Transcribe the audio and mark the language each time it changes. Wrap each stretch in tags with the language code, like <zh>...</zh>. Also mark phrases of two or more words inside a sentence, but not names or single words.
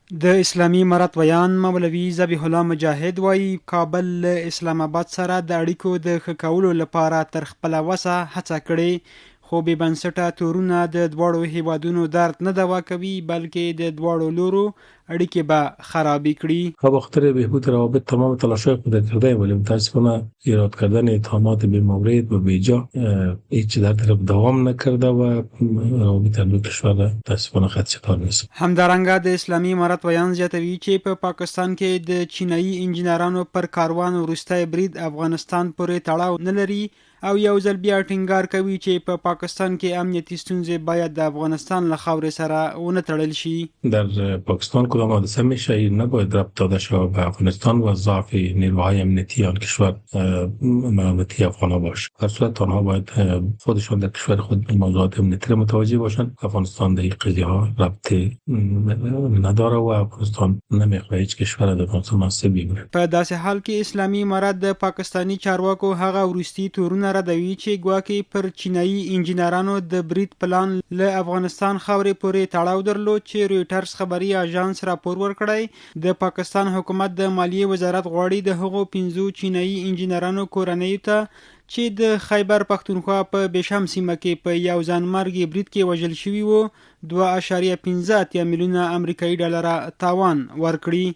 <ps>د اسلامي امارت ویان مولوي ذبیح الله مجاهد وایي کابل له اسلام آباد سره د اړیکو د ښه کولو لپاره تر خپله وسه هڅه کړې، خو بې بنسټه تورونه د دواړو هیوادونو درد نه دوا کوي بلکې د دواړو لورو اړیکې به خرابې کړي.</ps> <fa>با خاطر بهبود روابط تمام تلاش‌های خود کرده ولی متاسفانه ایراد کردن اتهامات بی‌مورد و بیجا هیچ در طرف دوام نکرده و روابط دو کشور متاسفانه خدشه‌دار نیست.</fa> <ps>همدارنګه د اسلامي امارت ویان زیاتوي چې په پاکستان کې د چینایي انجینرانو پر کاروان وروستی برید افغانستان پورې تړاو نه لري او یو ځل بیا ټینګار کوي چې په پاکستان کې امنیتي ستونزې باید د افغانستان له خاورې سره ونه تړل شي.</ps> <fa>در پاکستان کدام حادثه میشه این نباید ربط داده شود به افغانستان و ضعف نیروهای امنیتی آن کشور امنیتی افغان‌ها باشه. در صورت آنها باید خودشان در کشور خود موضوعات امنیتی متوجه باشند. افغانستان در این قضیه ها ربطی نداره و افغانستان نمیخواد هیچ کشور در افغانستان منصب بگیره.</fa> <ps>په داسې حال کې اسلامي امارت د پاکستانی چارواکو هغه وروستي تورونه ردوي چې ګواکې پر چینایي انجینرانو د برید پلان له افغانستان خاورې پورې تړاو درلود چې رویټرز خبري اژانس راپور ورکړی. د پاکستان حکومت د مالیې وزارت غواړي د هغو 5 چینایي انجینرانو کورنیو ته چې د خیبر پختونخوا په بشم سیمه کې په یو ځانمرګي برید کې وژل شوي وو 2.15 میلیونه امریکایي ډالره تاوان ورکړي.</ps>